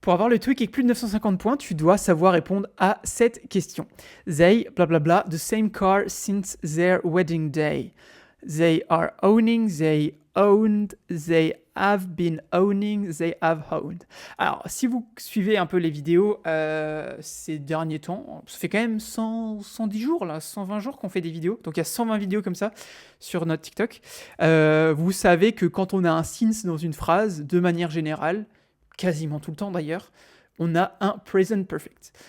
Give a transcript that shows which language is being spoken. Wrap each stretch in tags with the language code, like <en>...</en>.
<fr>Pour avoir le TOEIC avec plus de 950 points, tu dois savoir répondre à cette question.</fr> <en>They, blablabla, the same car since their wedding day. They are owning, they owned, they have been owning, they have owned.</en> <fr>Alors, si vous suivez un peu les vidéos ces derniers temps, ça fait quand même 110 jours, là, 120 jours qu'on fait des vidéos. Donc, il y a 120 vidéos comme ça sur notre TikTok. Vous savez que quand on a un since dans une phrase, de manière générale, quasiment tout le temps d'ailleurs, on a un present perfect.</fr>